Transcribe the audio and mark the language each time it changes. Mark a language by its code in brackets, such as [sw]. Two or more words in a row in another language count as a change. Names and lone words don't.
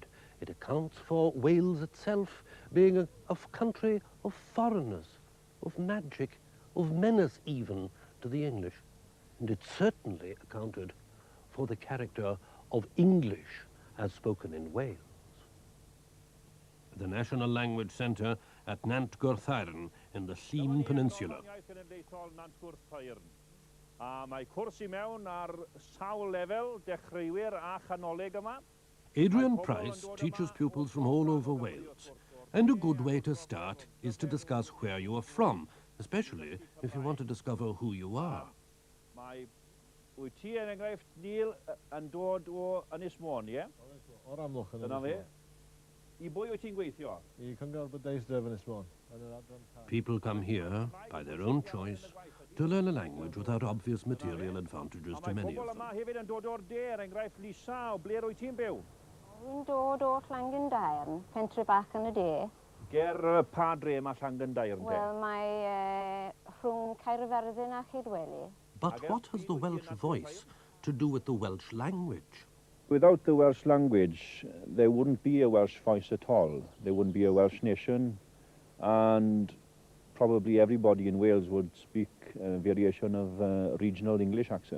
[en] It accounts for Wales itself being a country of foreigners, of magic, of menace even to the English. And it certainly accounted for the character of English as spoken in Wales. The National Language Centre at Nant Gwrthauyn in the Llŷn Peninsula. [cy] Mae cwrs I mewn ar sawl lefel, dechreuwyr a chanolig yma. [en] Adrian Price teaches pupils from all over Wales. And a good way to start is to discuss where you are from, especially if you want to discover who you are. [cy] Mae wyt ti yn enghraifft Neil yn dod o Ynys Môn, ie? O'r Amlwch yn Dyna fe. I bwy wyt ti'n gweithio? I Cyngor Bydeistref Ynys Môn. [en] People come here, by their own choice, to learn a language without obvious material advantages to many of them. [cy] Mae pobl yma hefyd yn dod o'r der, enghraifft Lisa, o ble rwy ti'n byw? Wy'n dod o Llangendairn, pentre bach yn y de. Ger pa dre mae Llangendairn de? Wel, mae rhwng Caerfyrddin a Chydweli. [en] But what has the Welsh voice to do with the Welsh language? Without the Welsh language, there wouldn't be a Welsh voice at all. There wouldn't be a Welsh nation, and probably everybody in Wales would speak a variation of regional English accent.